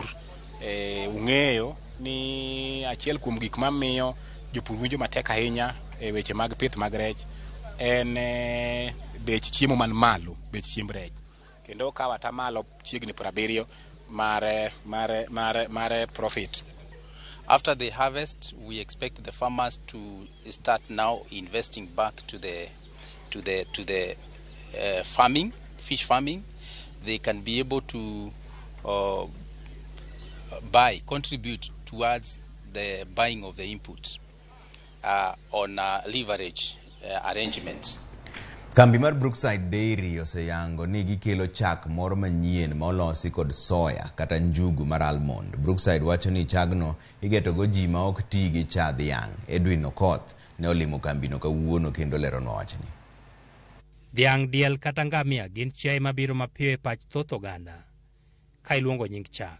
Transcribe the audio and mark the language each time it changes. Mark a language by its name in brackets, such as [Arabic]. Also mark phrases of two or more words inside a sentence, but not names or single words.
[Luo (Kenya and Tanzania)] Ung'eyo ni achiel kuom gik mamiyo jopur winjo matek ahinya e weche mag pith mag rech en bech chiemo man malo, bech chiemb rech. Kendo ka wata malo chiegni 70 mare profit. [English] After the harvest, we expect the farmers to start now investing back to the farming, fish farming. They can be able to contribute towards the buying of the inputs on leverage arrangements. [Luo (Kenya and Tanzania)] Kambi mar Brookside Dairy oseyango ni gikelo chak moro manyien ma olosi kod soya kata njugu mar almond. Brookside wacho ni chagno igeto go ji ma ok ti gi cha dhiang'. Edwin Okoth ne olimo kambino kawuono kendo leronwa wachni. Dhiang', diel kata ngamia gin chiaye mabiro mapiyo e pach thoth oganda ka iluongo nying chak.